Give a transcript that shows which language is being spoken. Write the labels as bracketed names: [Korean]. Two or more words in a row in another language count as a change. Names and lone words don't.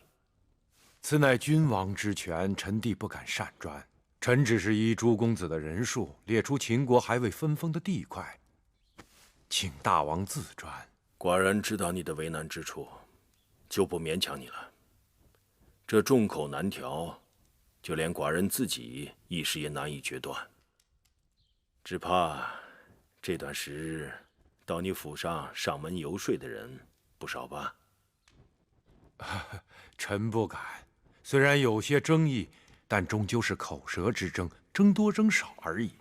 [Chinese] 此乃君王之权，臣弟不敢擅专。臣只是依朱公子的人数，列出秦国还未分封的地塊，请大王自专。寡人知道你的为难之處，就不勉强你了。这众口难調，就連寡人自己一時也難以決斷。只怕這段時日，到你府上門遊說的人不少吧？臣不敢。雖然有些爭議，但終究是口舌之爭，爭多爭少而已。